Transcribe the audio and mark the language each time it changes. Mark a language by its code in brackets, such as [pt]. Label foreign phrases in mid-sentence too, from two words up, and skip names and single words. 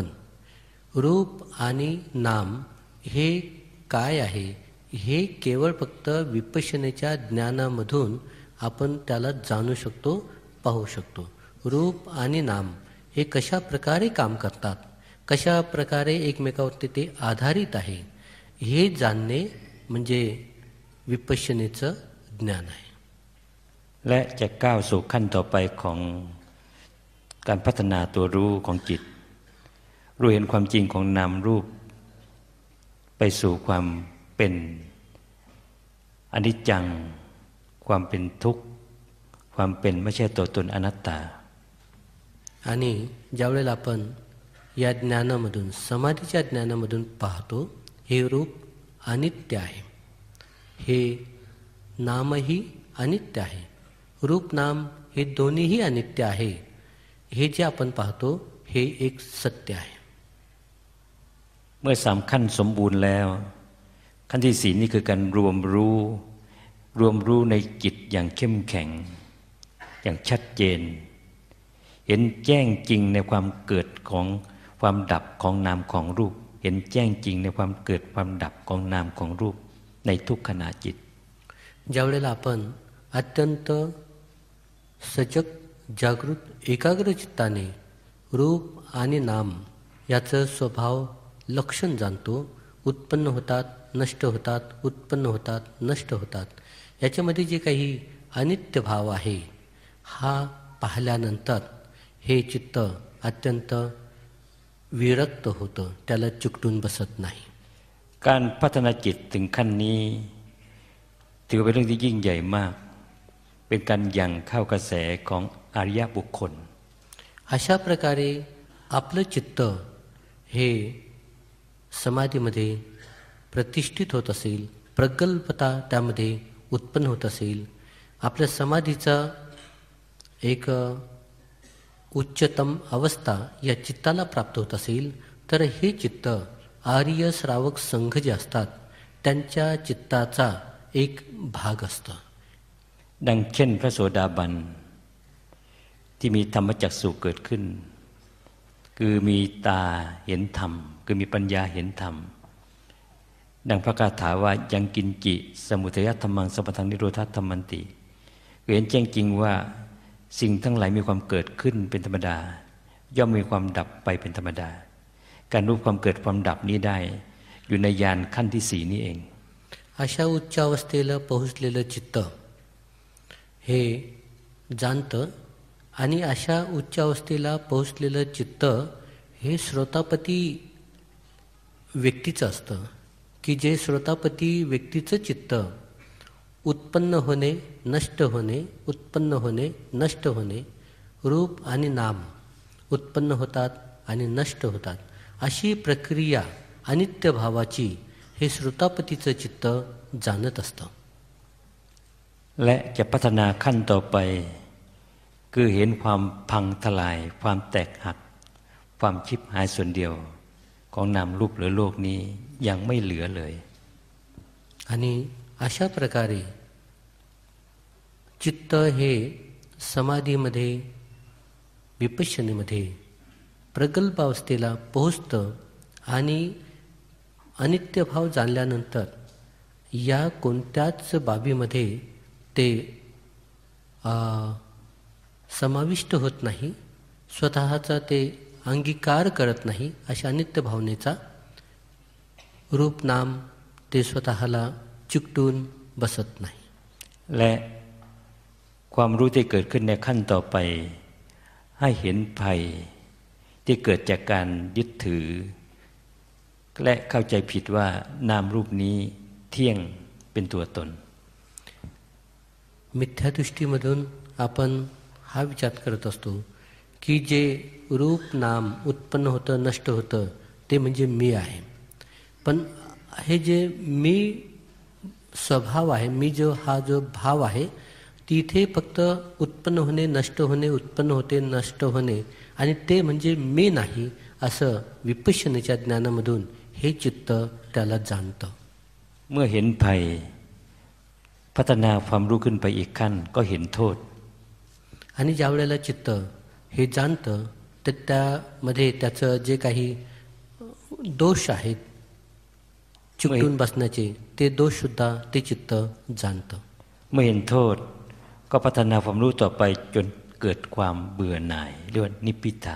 [mr] रूप आणि नाम हे काय आहे हे केवळ फक्त विपश्यनेच्या ज्ञानामधून आपण त्याला जाणू शकतो, पाहू शकतो. रूप आणि नाम हे कशा प्रकारे काम करतात, कशा प्रकारे एकमेकावरती ते आधारित आहे हे जाणणे म्हणजे विपश्यनेचं ज्ञान आहे. [th] และจะก้าวสู่ขั้นต่อไปของการพัฒนาตัวรู้ของจิตรู้เห็นความจริงของนามรูปไปสู่ความเป็นอนิจจังความเป็นทุกข์ความเป็นไม่ใช่ตัวตนอนัตตา [mr] आणि ज्यावेळेला आपण या ज्ञानामधून, समाधीच्या ज्ञानामधून पाहतो हे रूप अनित्य आहे, हे नामही अनित्य आहे, रूप नाम हे दोन्हीही अनित्य आहे, हे जे आपण पाहतो हे एक सत्य आहे. [th] เมื่อ3ขั้นสมบูรณ์แล้วขั้นที่4นี่คือการรวมรู้ในจิตอย่างเข้มแข็งอย่างชัดเจนเห็นแจ้งจริงในความเกิดของความดับของนามของรูปเห็นแจ้งจริงในความเกิดความดับของนามของรูปในทุกขณะจิต [mr] ज्यावेळेला आपण अत्यंत सजग, जागृत, एकाग्र चित्ताने रूप आणि नाम याचं स्वभाव लक्षण जाणतो, उत्पन्न होतात, नष्ट होतात, उत्पन्न होतात, नष्ट होतात, याच्यामध्ये जे काही अनित्य भाव आहे हा पाहिल्यानंतर हे चित्त अत्यंत विरक्त होतं, त्याला चिकटून बसत नाही. [th] การพัฒนาจิตถึงขั้นนี้ถือเป็นเรื่องที่ยิ่งใหญ่มากเป็นการยังเข้ากระแสของอริยบุคคล [mr] अशा प्रकारे आपलं चित्त हे समाधीमध्ये प्रतिष्ठित होत असेल, प्रगल्भता त्यामध्ये उत्पन्न होत असेल, आपल्या समाधीचा एक उच्चतम अवस्था या चित्ताला प्राप्त होत असेल, तर हे चित्त आर्य श्रावक संघ जे असतात त्यांच्या चित्ताचा एक भाग असतो. [th] ดังเช่นพระโสดาบันที่มีธรรมจักษุเกิดขึ้นคือมีตาเห็นธรรมคือมีปัญญาเห็นธรรมดังพระคาถาว่า [pi] ยังกินจิสมุทัยธรรมังสัมปทังนิโรธธรรมันติ [th] เห็นแจ้งจริงว่าสิ่งทั้งหลายมีความเกิดขึ้นเป็นธรรมดาย่อมมีความดับไปเป็นธรรมดาการรู้ความเกิดความดับนี้ได้อยู่ในญาณขั้นที่สี่นี้เอง [mr] अशा उच्च अवस्थेला पोहोचलेलं चित्त हे जाणतं आणि अशा उच्च अवस्थेला पोहोचलेलं चित्त हे श्रोतापती व्यक्तीचं असतं की जे श्रोतापती व्यक्तीचं चित्त उत्पन्न होणे नष्ट होणे उत्पन्न होणे नष्ट होणे रूप आणि नाम उत्पन्न होतात आणि नष्ट होतात अशी प्रक्रिया अनित्य भावाची हे श्रोतापतीचं चित्त जाणत असतं. [th] และจะพัฒนาขั้นต่อไปคือเห็นความพังทลายความแตกหักความชิบหายส่วนเดียวของนามรูปหรือโลกนี้ยังไม่เหลือเลย [mr] आणि अशा प्रकारे चित्त हे समाधीमध्ये विपश्यनेमध्ये प्रगल्भ अवस्थेला पोहोचतं आणि अनित्य भाव जाणल्यानंतर या कोणत्याच बाबीमध्ये ते समाविष्ट होत नाही, स्वतःचा ते अंगीकार करत नाही. अशा अनित्य भावनेचा रूप नाम ते स्वतःला चिकटून बसत नाही. [th] และความรู้ที่เกิดขึ้นในขั้นต่อไปให้เห็นภัยที่เกิดจากการยึดถือและเข้าใจผิดว่านามรูปนี้เที่ยงเป็นตัวตน [mr] मिथ्यादृष्टीमधून आपण हा विचार करत असतो की जे रूप नाम उत्पन्न होतं नष्ट होतं ते म्हणजे मी आहे. पण हे जे मी स्वभाव आहे, मी जो हा जो भाव आहे तिथे फक्त उत्पन्न होणे नष्ट होणे उत्पन्न होते नष्ट होणे आणि ते म्हणजे मी नाही असं विपश्यनेच्या ज्ञानामधून हे चित्त त्याला जाणतं. [th] เมื่อเห็นภัยพัฒนาความรู้ขึ้นไปอีกขั้นก็เห็นโทษ [mr] आणि ज्या वेळेला चित्त हे जाणतं तर त्यामध्ये त्याचं जे काही दोष आहेत चिकटून बसण्याचे ते दोषसुद्धा ते चित्त जाणतं. [th] เมื่อเห็นโทษก็พัฒนาความรู้ต่อไปจนเกิดความเบื่อหน่ายเรียกว่านิพพิทา